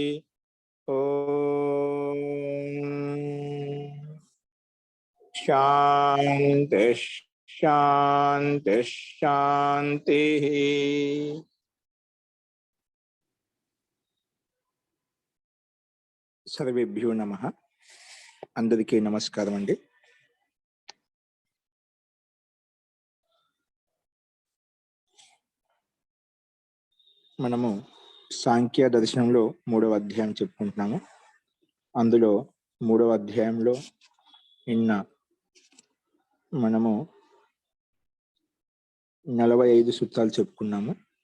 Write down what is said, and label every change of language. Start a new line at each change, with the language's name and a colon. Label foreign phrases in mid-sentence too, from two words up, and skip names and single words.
Sanskrit: ओम शांति शांति शांति। सर्वेभ्यो नमः।
Telugu: అందరికీ నమస్కారం అండీ। మనము సాంఖ్య దర్శనంలో 3వ అధ్యాయం చెప్పుకుంటున్నాము. అందులో 3వ అధ్యాయంలో నిన్న మనము 45 సూత్రాలు చెప్పుకున్నాము.